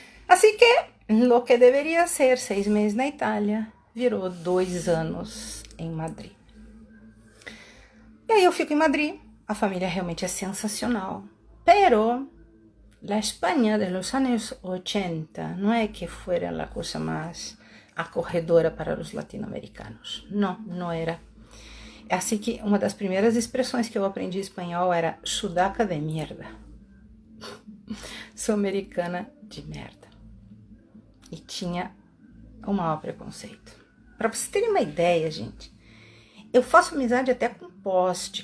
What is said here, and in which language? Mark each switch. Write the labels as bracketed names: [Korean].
[Portuguese] Assim que, [Spanish] lo que [Portuguese] deveria ser 6 meses na Itália, virou 2 anos em Madrid. E aí eu fico em Madrid, a família realmente é sensacional. [Spanish] Pero la España de los años 80 no [Portuguese] é [Spanish] que fuera la cosa más acogedora para los latino-americanos. [Portuguese] Não era. Assim que uma das primeiras expressões que eu aprendi em espanhol era [Spanish] sudaca de mierda. [Portuguese] Sou americana de merda. E tinha o maior preconceito. Para vocês terem uma ideia, gente, eu faço amizade até com poste.